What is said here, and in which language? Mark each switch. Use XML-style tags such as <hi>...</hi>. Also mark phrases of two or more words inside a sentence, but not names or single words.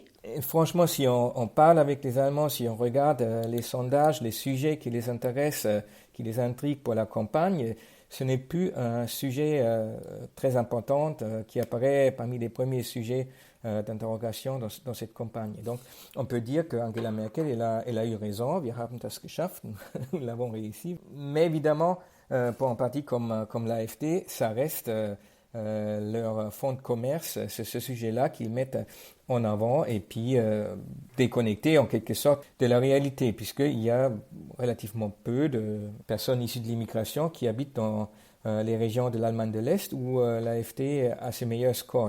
<fr>Et franchement, si on parle avec les Allemands, si on regarde les sondages, les sujets qui les intéressent, qui les intriguent pour la campagne, ce n'est plus un sujet très important qui apparaît parmi les premiers sujets d'interrogation dans cette campagne. Donc, on peut dire qu'Angela Merkel, elle a eu raison,</fr> <de>wir haben das geschafft,</de> <fr>nous l'avons réussi. Mais évidemment, pour un parti comme l'AfD, ça reste leur fonds de commerce, c'est ce sujet-là qu'ils mettent en avant et puis déconnecté en quelque sorte de la réalité, puisqu'il y a relativement peu de personnes issues de l'immigration qui habitent dans les régions de l'Allemagne de l'Est où l'AfD a ses meilleurs scores.</fr>